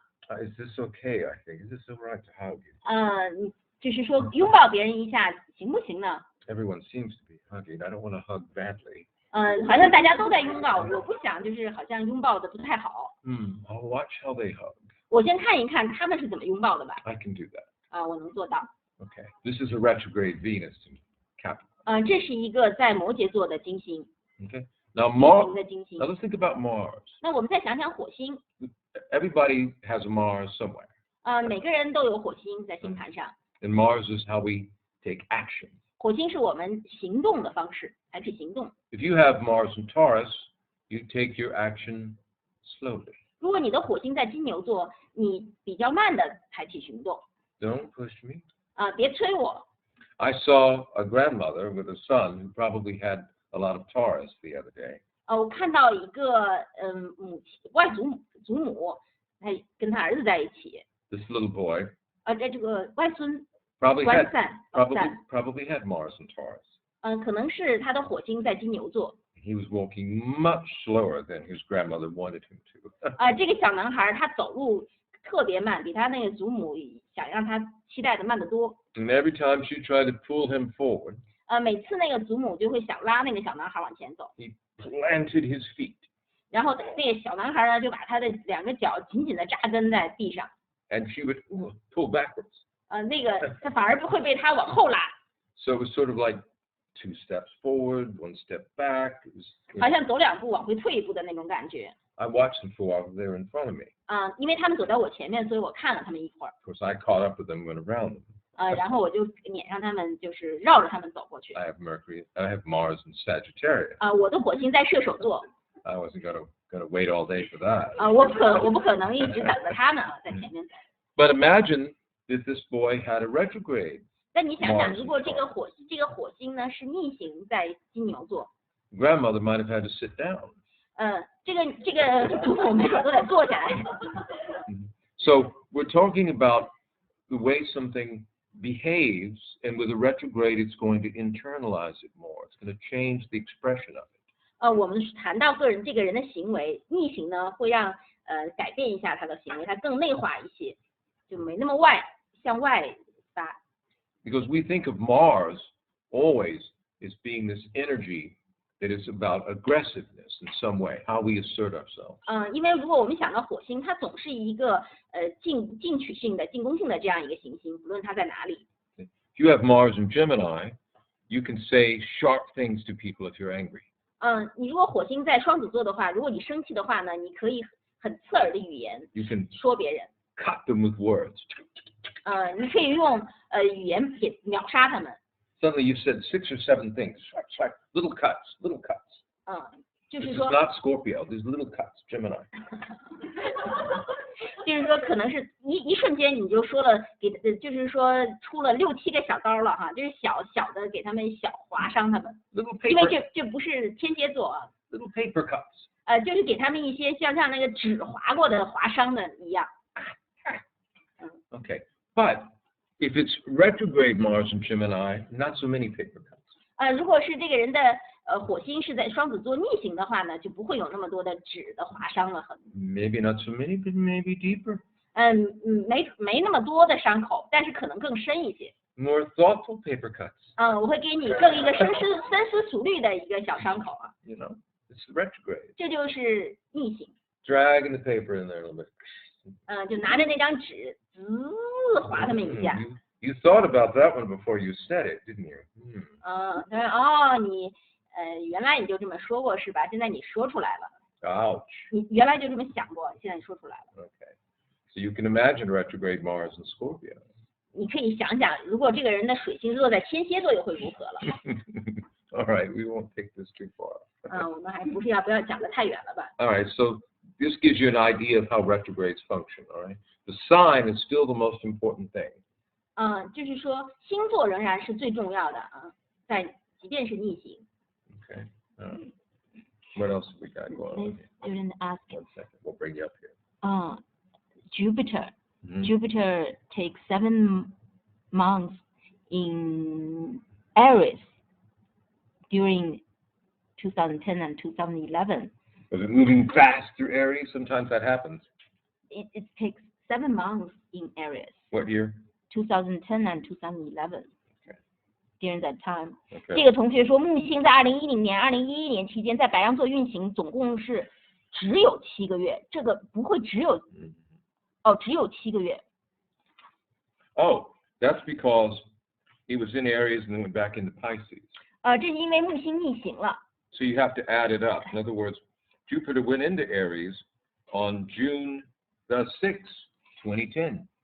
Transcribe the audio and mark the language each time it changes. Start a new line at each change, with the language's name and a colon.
English: Is this okay? I think. Is this all right to hug you?
Chinese: 就是说拥抱别人一下行不行呢？
English: Everyone seems to be hugging. I don't want to hug badly.
Chinese: 好像大家都在拥抱，我不想就是好像拥抱的不太好。
English: I'll watch how they hug.
Chinese: 我先看一看他们是怎么拥抱的吧。
English: I can do that.
Chinese: 我能做到。
English: Okay. This is a retrograde Venus in Capricorn.
Chinese: 这是一个在摩羯座的金星。
English: Okay. Now Mars.
Chinese: 的金星。
English: Now let's think about Mars.
Chinese: 那我们再想想火星。
English: Everybody has a Mars somewhere.
Chinese: 每个人都有火星在星盘上。
English: And Mars is how we take action.
Chinese: 火星是我们行动的方式，采取行动。
English: If you have Mars in Taurus, you take your action slowly.
Chinese: 如果你的火星在金牛座，你比较慢的采取行动。
English: Don't push me.
Chinese: 别催我。
English: I saw a grandmother with a son who probably had a lot of Taurus the other day.
Chinese: 我看到一个外祖母，跟他儿子在一起。
English: This little boy.
Chinese: 这个外孙。
English: Probably had Mars in Taurus.
Chinese: 可能是他的火星在金牛座。
English: he was walking much slower than his grandmother wanted him to.
Chinese: 这个小男孩他走路特别慢，比他那个祖母想让他期待的慢得多。
English: And every time she tried to pull him forward,
Chinese: 每次那个祖母就会想拉那个小男孩往前走。
English: he planted his feet.
Chinese: 然后那个小男孩呢，就把他的2个脚紧紧的扎根在地上。
English: And she would pull backwards.
Chinese: 那个他反而会被他往后拉。
English: So it was sort of like 2 steps forward, 1 step back. It was,
Chinese: 好像走2步往回退1步的那种感觉。
English: I watched them for a while. They were in front of me.
Chinese: 因为他们走在我前面，所以我看了他们一会儿。
English: Of course, I caught up with them and went around them.
Chinese: 然后我就撵上他们，就是绕着他们走过去。
English: I have Mercury. I have Mars in Sagittarius.
Chinese: 我的火星在射手座。
English: I wasn't gonna wait all day for that.
Chinese: 我不可能一直等着他们在前面走。
English: But imagine if this boy had a retrograde.
Chinese: 但你想想，如果这个火星呢是逆行在金牛座，
English: Grandmother might have had to sit down.
Chinese: 这个祖母没准都得坐下来。
English: So we're talking about the way something behaves, and with a retrograde, it's going to internalize it more. It's going to change the expression of it.
Chinese: 我们谈到这个人的行为，逆行呢会让改变一下他的行为，他更内化一些，就没那么向外发。
English: Because we think of Mars always as being this energy that is about aggressiveness in some way, how we assert ourselves.
Chinese: 因为如果我们想到火星，它总是一个进取性的、进攻性的这样一个行星，不论它在哪里。
English: If you have Mars in Gemini, you can say sharp things to people if you're angry.
Chinese: 你如果火星在双子座的话，如果你生气的话呢，你可以很刺耳的语言
English: You can
Chinese: 说别人。
English: cut them with words.
Chinese: 你可以用语言给秒杀他们。
English: Suddenly you've said 6 or 7 things, little cuts.
Chinese: 就
English: This
Chinese: 是
English: is
Chinese: 说，
English: not Scorpio. These little cuts, Gemini.
Chinese: 就是说，可能是一瞬间你就说了，就是说出了6、7个小刀了哈，就是小的给他们划伤他们。
English: Little
Chinese: 因为
English: paper,
Chinese: 这不是天蝎座啊。
English: little paper cuts.
Chinese: 就是给他们一些像那个纸划过的划伤的一样。
English: Okay, but if it's retrograde Mars in Gemini, not so many paper cuts.
Chinese: 如果是这个人的火星是在双子座逆行的话呢，就不会有那么多的纸的划伤了。
English: Maybe not so many, but maybe deeper.
Chinese: 没那么多的伤口，但是可能更深一些。
English: More thoughtful paper cuts.
Chinese: 我会给你更一个深思熟虑的一个小伤口啊。
English: You know, it's retrograde.
Chinese: 这就是逆行。
English: Dragging the paper in there a little bit.
Chinese: 就拿着那张纸，划他们一下。
English: You thought about that one before you said it, didn't you?
Chinese: 他说你原来你就这么说过是吧？现在你说出来了。
English: Ouch.
Chinese: 你原来就这么想过，现在你说出来了。
English: Okay. So you can imagine retrograde Mars in Scorpio.
Chinese: 你可以想想，如果这个人的水星落在天蝎座，又会如何了？
English: All right, we won't take this too far.
Chinese: 我们还不要讲得太远了吧？
English: All right, so this gives you an idea of how retrogrades function. All right, the sign is still the most important thing.
Chinese: 就是说星座仍然是最重要的即便是逆行。
English: Okay. What else have we got going on here? Student asked. 1 second, we'll bring you up here. Jupiter. Mhm. Jupiter takes 7 months in Aries during 2010 and 2011. Was it moving fast through Aries? Sometimes that happens. It takes 7 months in Aries. What year? 2010 and 2011. Okay. During that time.
Chinese: 这
English: Okay.
Chinese: 个同学说，木星在2010年、2011年期间在白羊座运行，总共是只有7个月。这个不会只有7个月。
English: Oh, that's because he was in Aries and then went back into Pisces.
Chinese: 这是因为木星逆行了。
English: So you have to add it up. In other words, Jupiter went into Aries on June the 6th, 2010.